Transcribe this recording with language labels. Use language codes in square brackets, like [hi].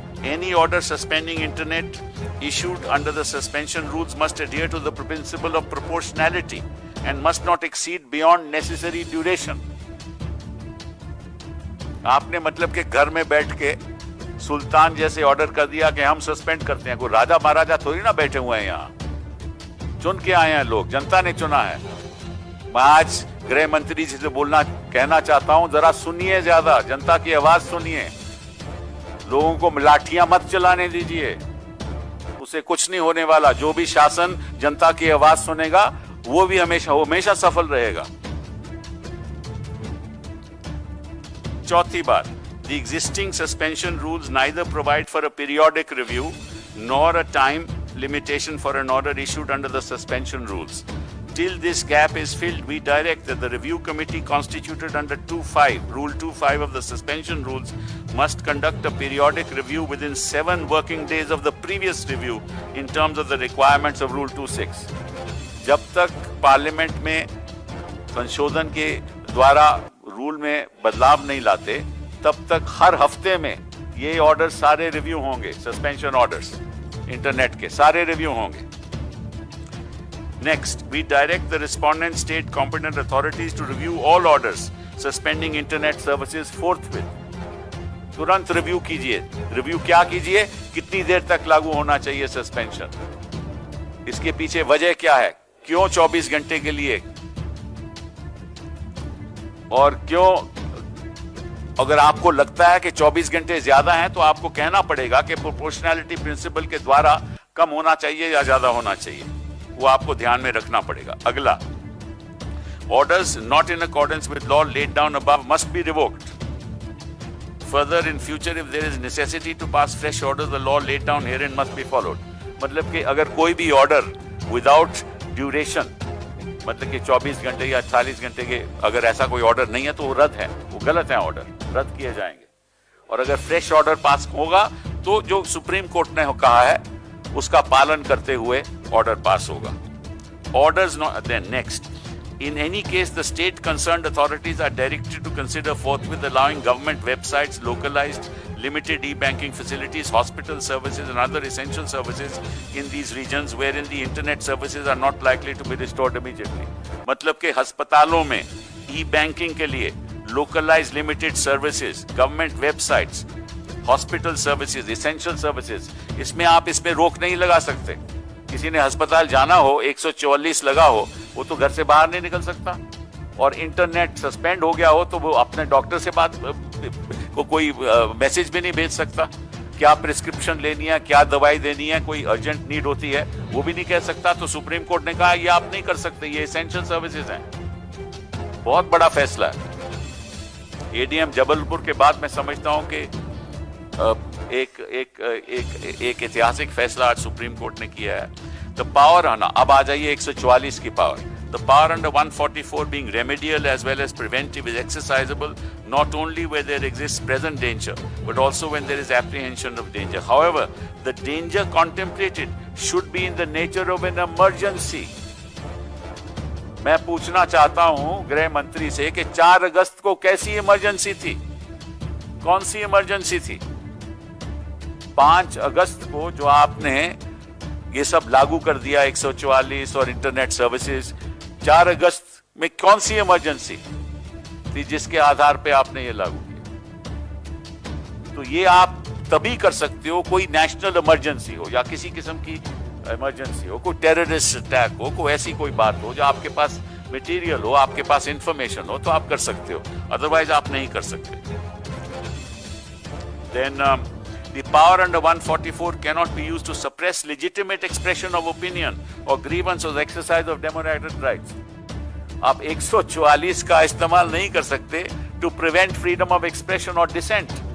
[en] Any order suspending internet issued under the suspension rules must adhere to the principle of proportionality and must not exceed beyond necessary duration. [hi] आपने मतलब कि घर में बैठ के सुल्तान जैसे ऑर्डर कर दिया कि हम सस्पेंड करते हैं. कोई राजा महाराजा थोड़ी ना बैठे हुए हैं यहाँ. चुन के आए हैं लोग, जनता ने चुना है. मैं आज गृह मंत्री जी से कहना चाहता हूं, जरा सुनिए, ज्यादा जनता की आवाज सुनिए. लोगों को लाठियां मत चलाने दीजिए, उसे कुछ नहीं होने वाला. जो भी शासन जनता की आवाज सुनेगा वो भी हमेशा सफल रहेगा. चौथी बात, [en] the existing suspension rules neither provide for a periodic review nor a time limitation for an order issued under the suspension rules. Till this gap is filled, we direct that the review committee constituted under Rule 2.5 of the suspension rules must conduct a periodic review within 7 working days of the previous review in terms of the requirements of Rule 2.6. [hi] जब तक parliament में संशोधन के द्वारा rule में बदलाव नहीं लाते, तब तक हर हफ्ते में ये ऑर्डर सारे रिव्यू होंगे. सस्पेंशन ऑर्डर्स इंटरनेट के सारे रिव्यू होंगे. [en] Next, we direct the respondent state competent authorities to review all orders suspending internet services forthwith. [hi] तुरंत रिव्यू कीजिए. रिव्यू क्या कीजिए? कितनी देर तक लागू होना चाहिए सस्पेंशन, इसके पीछे वजह क्या है, क्यों 24 घंटे के लिए, और क्यों, अगर आपको लगता है कि 24 घंटे ज्यादा हैं तो आपको कहना पड़ेगा कि प्रोपोर्शनैलिटी प्रिंसिपल के द्वारा कम होना चाहिए या ज्यादा होना चाहिए. वो आपको ध्यान में रखना पड़ेगा. अगला, [en] orders not in accordance with law laid down above must be revoked. Further, in future, if there is necessity to pass fresh orders, the law laid down herein must be followed. [hi] मतलब कि अगर कोई भी order without duration, मतलब कि 24 घंटे या 48 घंटे के, अगर ऐसा कोई ऑर्डर नहीं है तो वो रद्द है, वो गलत है, ऑर्डर रद्द किए जाएंगे. और अगर फ्रेश ऑर्डर पास होगा तो जो सुप्रीम कोर्ट ने कहा है उसका पालन करते हुए ऑर्डर पास होगा. [en] Orders not then next. In any case, the state concerned authorities are directed to consider forthwith allowing government websites, localized, limited e-banking facilities, hospital services and other essential services in these regions wherein the internet services are not likely to be restored immediately. [hi] मतलब कि अस्पतालों में e-banking के लिए [en] localized, limited services, government websites, hospital services, essential services, [hi] इसमें आप इसमें रोक नहीं लगा सकते. किसी ने अस्पताल जाना हो, 144 लगा हो, वो तो घर से बाहर नहीं निकल सकता. और इंटरनेट सस्पेंड हो गया हो तो वो अपने डॉक्टर से बात को कोई मैसेज भी नहीं भेज सकता. क्या प्रिस्क्रिप्शन लेनी है, क्या दवाई देनी है, कोई अर्जेंट नीड होती है, वो भी नहीं कह सकता. तो सुप्रीम कोर्ट ने कहा ये आप नहीं कर सकते, ये एसेंशियल सर्विसेज हैं. बहुत बड़ा फैसला है. एडीएम जबलपुर के बाद मैं समझता हूं कि एक ऐतिहासिक फैसला आज सुप्रीम कोर्ट ने किया है. द पावर, अब आ जाइए 144 की power. [en] The power under 144 being remedial as well as preventive is exercisable not only where there exists present danger but also when there is apprehension of danger. However, the danger contemplated should be in the nature of an emergency. [hi] मैं पूछना चाहता हूं गृह मंत्री से कि 4 अगस्त को कैसी इमरजेंसी थी, कौन सी इमरजेंसी थी? 5 अगस्त को जो आपने ये सब लागू कर दिया 144 और इंटरनेट सर्विसेज, 4 अगस्त में कौन सी इमरजेंसी थी जिसके आधार पे आपने ये लागू किया? तो ये आप तभी कर सकते हो कोई नेशनल इमरजेंसी हो या किसी किस्म की इमरजेंसी हो, कोई टेररिस्ट अटैक हो, कोई ऐसी कोई बात हो जो आपके पास मटेरियल हो, आपके पास इंफॉर्मेशन हो, तो आप कर सकते हो, अदरवाइज आप नहीं कर सकते. [en] Then the power under 144 cannot be used to suppress legitimate expression of opinion or grievance or the exercise of democratic rights. [hi] आप 144 का इस्तेमाल नहीं कर सकते [en] to prevent freedom of expression or dissent.